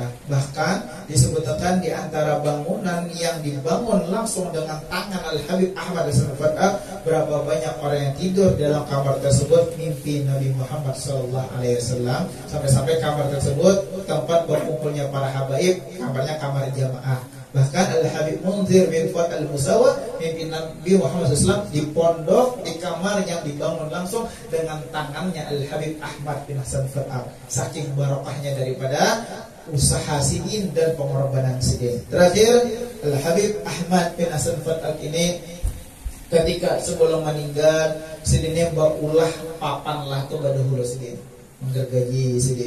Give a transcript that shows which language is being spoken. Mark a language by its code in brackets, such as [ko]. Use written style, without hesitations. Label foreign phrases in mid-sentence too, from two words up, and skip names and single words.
[id] Bahkan disebutkan di antara bangunan yang dibangun langsung dengan tangan Al Habib Ahmad bin Fadak, berapa banyak orang yang tidur dalam kamar tersebut mimpi Nabi Muhammad SAW. Sampai-sampai kamar tersebut tempat berkumpulnya para habaib, kamarnya kamar jamaah. Bahkan Al-Habib Munzir bin Fuad Al-Musawwad mimpi Nabi Muhammad SAW di pondok, di kamar yang dibangun langsung dengan tangannya Al-Habib Ahmad bin Hasan Fadak. Saking barokahnya daripada usaha sidin dan pengorbanan sidin. [bjn] Terakhir, Al-Habib Ahmad bin Hasan Fadak ini ketika sebelum meninggal, sidinnya berulah papan lah tuh badahulu sidin, menggergaji sidin.